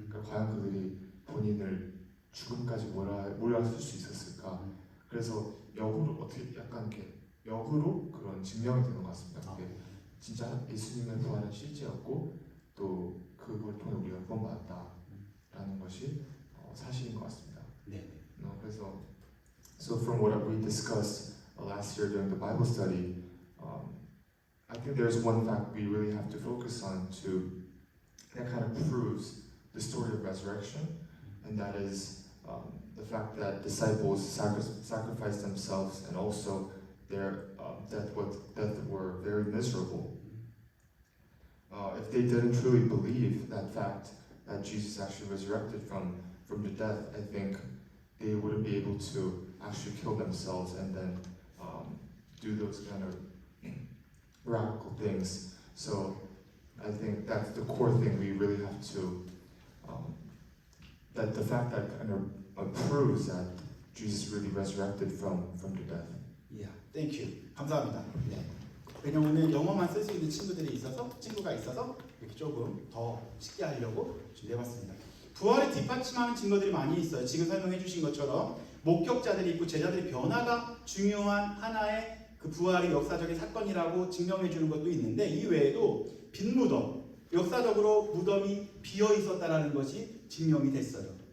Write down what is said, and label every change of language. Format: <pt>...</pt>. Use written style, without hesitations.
<ko>그러니까 과연 그들이 본인을 죽음까지 몰아쓸 수 있었을까? 그래서 역으로 어떻게 약간 이렇게 역으로 그런 증명이 되는 것 같습니다. 그게 진짜 예수님의 부활은 실제였고 또 그걸 통해 우리가 구원받았다라는 것이 사실인 것 같습니다. 네. 그래서</ko> <en>So from what we discussed last year during the Bible study, I think there's one fact we really have to focus on that kind of proves the story of resurrection, and that is the fact that disciples sacrificed themselves, and also their death were very miserable. If they didn't truly believe that fact, that Jesus actually resurrected from the death, I think they wouldn't be able to actually kill themselves and then do those kind of radical things. So I think that's the core thing we really have to, that the fact that kind of proves that Jesus really resurrected from the death. Yeah, thank you.</en> <ko>감사합니다. 네. 왜냐면 영어만 쓸 수 있는 친구가 있어서 이렇게 조금 더 쉽게 하려고 준비해봤습니다. 부활을 뒷받침하는 증거들이 많이 있어요. 지금 설명해 주신 것처럼 목격자들이 있고 제자들의 변화가 중요한 하나의 그 부활의 역사적인 사건이라고 증명해 주는 것도 있는데, 이 외에도 빈 무덤, 역사적으로 무덤이 비어 있었다라는 것이 증명이 됐어요.</ko>